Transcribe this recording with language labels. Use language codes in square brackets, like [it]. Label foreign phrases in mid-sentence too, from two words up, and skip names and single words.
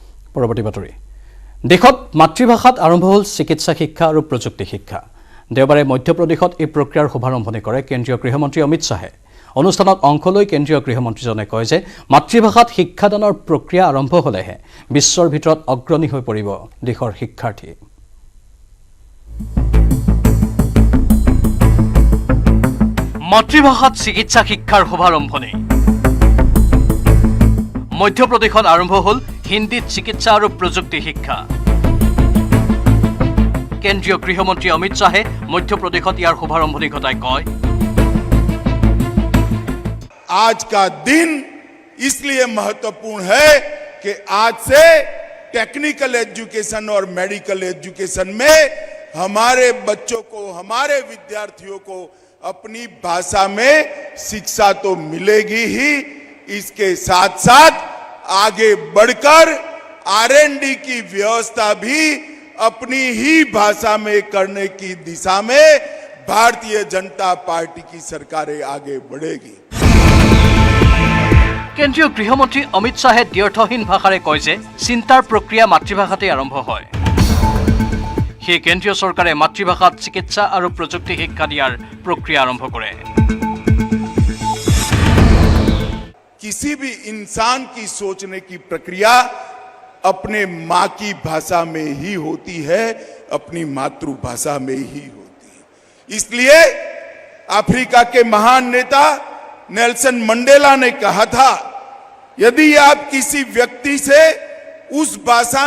[as] পৰৱৰ্তী বাতৰি দেশত মাতৃভাষাত আৰম্ভ হ'ল চিকিৎসা শিক্ষা আৰু প্ৰযুক্তি শিক্ষা দেওবাৰে মধ্যপ্ৰদেশত এই প্ৰক্ৰিয়াৰ শুভাৰম্ভণি কৰে কেন্দ্ৰীয় গৃহমন্ত্ৰী অমিত শাহে অনুষ্ঠানত অংশ লৈ কেন্দ্ৰীয় গৃহমন্ত্ৰীজনে কয় যে মাতৃভাষাত শিক্ষাদানৰ প্ৰক্ৰিয়া আৰম্ভ হ'লেহে বিশ্বৰ ভিতৰত অগ্ৰণী হৈ পৰিব দেশৰ শিক্ষাৰ্থী মাতৃভাষাত চিকিৎসা শিক্ষাৰ শুভাৰম্ভণি মধ্যপ্ৰদেশত আৰম্ভ হ'ল হিন্দীত চিকিৎসা আৰু প্ৰযুক্তি শিক্ষা কেন্দ্ৰীয় গৃহমন্ত্ৰী অমিত শাহে মধ্যপ্ৰদেশত ইয়াৰ শুভাৰম্ভণি ঘটাই কয় [hi] आज का दिन इसलिए महत्वपूर्ण है कि आज से [en] technical education [hi] और मेडिकल एजुकेशन में हमारे बच्चों को हमारे विद्यार्थियों को अपनी भाषा में शिक्षा तो मिलेगी ही इसके साथ साथ आगे बढ़कर R&D की व्यवस्था भी अपनी ही भाषा में करने की दिशा में भारतीय जनता पार्टी की सरकारें आगे बढ़ेगी [as] কেন্দ্ৰীয় গৃহমন্ত্ৰী অমিত শাহে দ্ব্যৰ্থহীন ভাষাৰে কয় যে চিন্তাৰ প্ৰক্ৰিয়া মাতৃভাষাতে আৰম্ভ হয় সেই কেন্দ্ৰীয় চৰকাৰে মাতৃভাষাত চিকিৎসা আৰু প্ৰযুক্তি শিক্ষা দিয়াৰ প্ৰক্ৰিয়া আৰম্ভ কৰে [hi] किसी भी इंसान की सोचने की प्रक्रिया अपने मां की भाषा में ही होती है अपनी मातृभाषा में ही होती है इसलिए अफ्रीका के महान नेता नेल्सन मंडेला ने कहा था यदि आप किसी व्यक्ति से उस भाषा